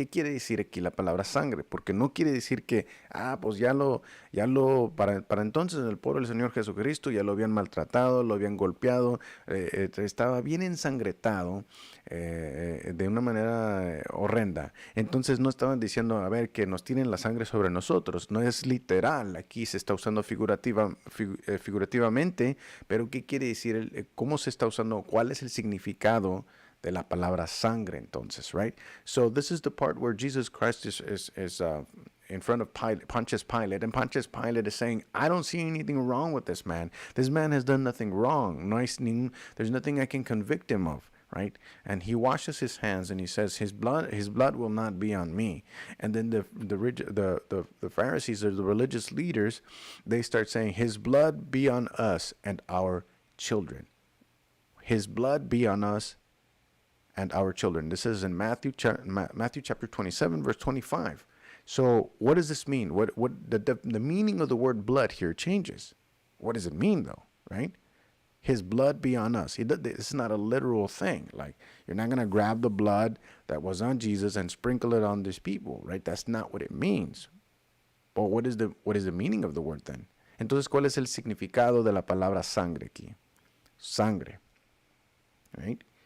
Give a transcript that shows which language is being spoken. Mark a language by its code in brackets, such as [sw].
[es] ¿Qué quiere decir aquí la palabra sangre? Porque no quiere decir que, pues para entonces el pueblo del Señor Jesucristo ya lo habían maltratado, lo habían golpeado, estaba bien ensangretado de una manera horrenda. Entonces no estaban diciendo, a ver, que nos tienen la sangre sobre nosotros. No es literal, aquí se está usando figurativamente, pero ¿qué quiere decir? ¿Cómo se está usando? ¿Cuál es el significado de la palabra sangre entonces, right? [en] So this is the part where Jesus Christ is in front of Pontius Pilate, and Pontius Pilate is saying, I don't see anything wrong with this man. This man has done nothing wrong. There's nothing I can convict him of, right? And he washes his hands and he says, his blood will not be on me. And then the Pharisees or the religious leaders, they start saying, his blood be on us and our children. His blood be on us and our children. This is in Matthew chapter 27, verse 25. So what does this mean? What the meaning of the word blood here changes. What does it mean though, right? His blood be on us. It's not a literal thing. Like, you're not going to grab the blood that was on Jesus and sprinkle it on these people, right? That's not what it means. But what is the meaning of the word then? [es] Entonces, ¿cuál es el significado de la palabra sangre aquí? Sangre. Right?